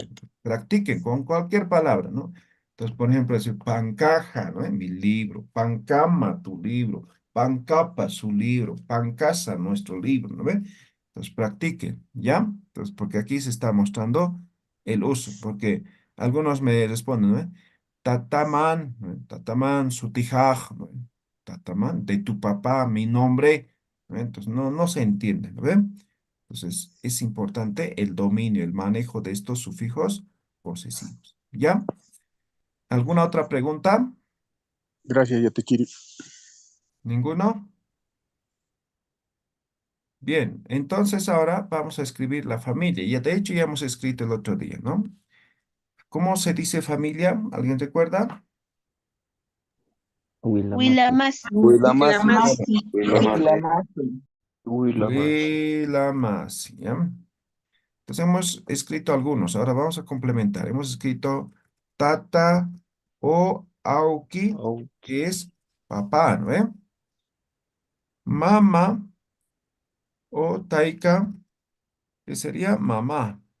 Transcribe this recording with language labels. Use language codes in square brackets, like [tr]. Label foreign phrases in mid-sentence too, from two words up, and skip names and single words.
[es] Entonces, practiquen con cualquier palabra, ¿no? Entonces, por ejemplo, decir pancaja, ¿no? En mi libro, pancama, tu libro, pancapa, su libro, pancasa, nuestro libro, ¿no ve? Entonces practiquen, ¿ya? Entonces, porque aquí se está mostrando el uso, porque algunos me responden, ¿no? Tataman, ¿no? [ay] Tataman, sutijaj, [es] ¿no? Tataman, de tu papá, mi nombre, ¿no? Entonces, no se entiende, ¿no ven? Entonces, es importante el dominio, el manejo de estos sufijos posesivos, ¿ya? ¿Alguna otra pregunta? Gracias, Yatichiri. ¿Ninguno? Bien, entonces ahora vamos a escribir la familia. Ya de hecho ya hemos escrito el otro día, ¿no? ¿Cómo se dice familia? ¿Alguien recuerda? Willamasi. Willamasi. Willamasi. Willamasi. Willamasi. Willamasi, ¿ya? Entonces hemos escrito algunos. Ahora vamos a complementar. Hemos escrito tata o auki, Oh, que es papá, ¿no? Mama o taika, que sería mamá.